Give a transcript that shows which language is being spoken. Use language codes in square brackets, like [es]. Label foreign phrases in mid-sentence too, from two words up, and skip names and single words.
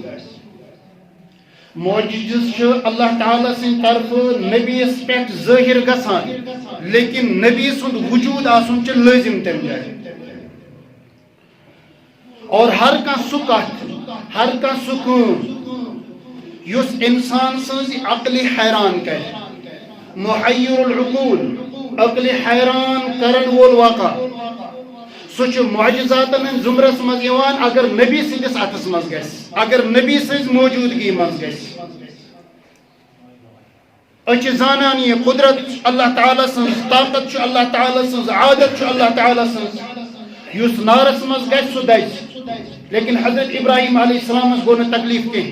[ks] معجزٕ چھُ اللہ تعالیٰ سٕنٛدِ طرفہٕ نبیَس پٮ۪ٹھ ظٲہِر گژھان لیکن نبی سُنٛد وجوٗد آسُن چھُ لٲزِم تمہِ جایہِ. اور ہر کانٛہہ سُہ کتھ ہر کانٛہہ سُہ کٲم یُس اِنسان سٕنٛز عقلہِ حیران کرِ محیر العقول عقلِ حیران کرن وول واقعہ سُہ چھُ معجزاتن ہٕنٛدِ زُمرس منٛز یِوان اگر نبی سٕنٛدِس اتھس منٛز گژھِ اگر نبی سٕنٛز موجوٗدگی منٛز گژھِ. أسۍ چھِ زانان یہِ قدرت اللہ تعالیٰ سٕنٛز طاقت چھُ اللہ تعالیٰ سٕنٛز عادت چھُ اللہ تعالیٰ سٕنٛز یُس نارس منٛز گژھِ سُہ دزِ لیکن حضرت ابراہیم علیہ السلامس گوٚو نہٕ تکلیٖف کینٛہہ.